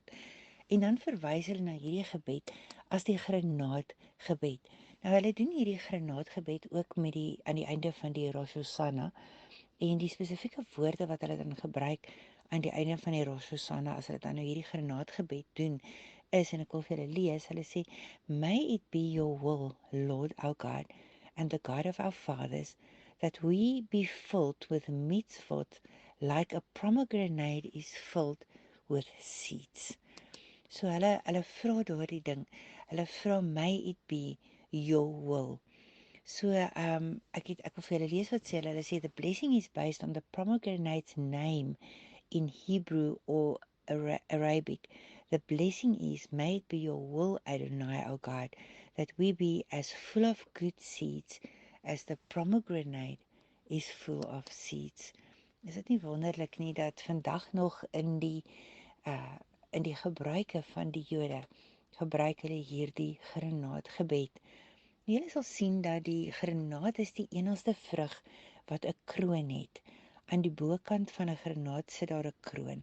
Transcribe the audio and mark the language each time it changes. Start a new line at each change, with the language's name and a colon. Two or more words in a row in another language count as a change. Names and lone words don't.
Afrikaans: En dan verwys hulle na hierdie gebed as die granaatgebed. Nou hulle doen hierdie granaatgebed ook aan die einde van die Rosh Hashanah en die spesifieke woorde wat hulle dan gebruik aan die einde van die Rosh Hashanah as hulle dan nou hierdie granaatgebed doen is, en ek wil vir julle lees, hulle sê,
English: "May it be your will, Lord our God, and the God of our fathers, that we be filled with mitzvot like a pomegranate is filled with seeds."
Afrikaans: So hulle vra daardie ding. Hulle vra,
English: "May it be your will."
Afrikaans: So ek wil vir julle lees wat sê hulle. Hulle sê
English: the blessing is based on the pomegranate's name in Hebrew or Arabic. The blessing is, "May it be your will, Adonai, O God, that we be as full of good seeds as the pomegranate is full of seeds."
Afrikaans: Is dit nie wonderlik nie dat vandag nog in die gebruike van die Jode gebruik hulle hierdie granaatgebed. Julle sal sien dat die granaat is die enigste vrug wat 'n kroon het. Aan die bokant van 'n granaat sit daar 'n kroon.